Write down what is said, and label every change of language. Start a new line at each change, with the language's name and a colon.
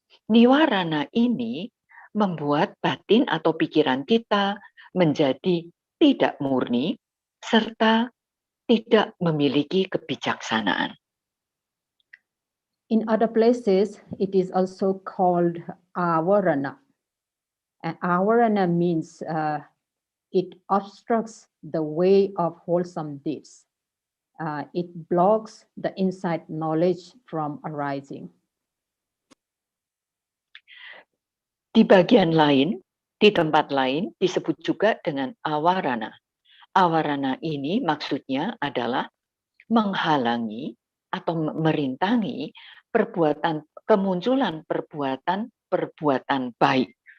Indonesian: Niwarana ini membuat batin atau pikiran kita menjadi tidak murni serta tidak memiliki kebijaksanaan.
English: In other places, it is also called avarana. And avarana means it obstructs the way of wholesome deeds. It blocks the insight knowledge from arising.
Indonesian: Di bagian lain, di tempat lain disebut juga dengan awarana. Awarana ini maksudnya adalah menghalangi atau merintangi kemunculan perbuatan baik.